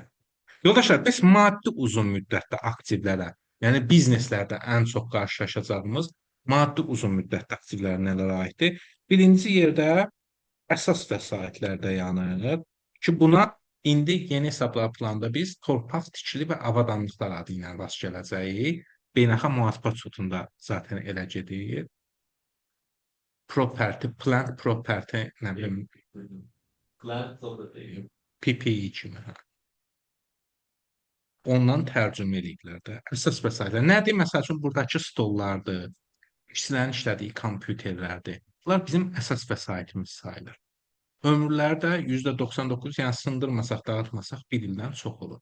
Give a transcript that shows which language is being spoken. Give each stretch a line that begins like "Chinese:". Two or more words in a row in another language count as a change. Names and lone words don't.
Azerbaijani: Yoldaşlar, biz maddi uzun müddətli aktivlərə, yəni bizneslərdə ən çox qarşılaşacağımız maddi uzun müddətli aktivlər nələrə aiddir? Birinci yerdə əsas vəsaitlər dayanır ki, buna indi yeni hesablar planda biz torpaq tikili və avadanlıqlar adı ilə rast gələcəyik. Beynəlxalq mühasibat sudunda zaten elə gedir.
English: Property, plant property,
Azerbaijani: nə bilim,
English: Plant property.
Azerbaijani: PPE kimi. Ondan tərcümə ediblər də. Əsas vəsaitlər. Nədir? Məsəl üçün, buradakı stollardır, işçilərin işlədiyi kompüterlərdir. Bunlar bizim əsas vəsaitimiz sayılır. Ömürləri də %99, yəni sındırmasaq, dağıtmasaq 1 ildən çox olur.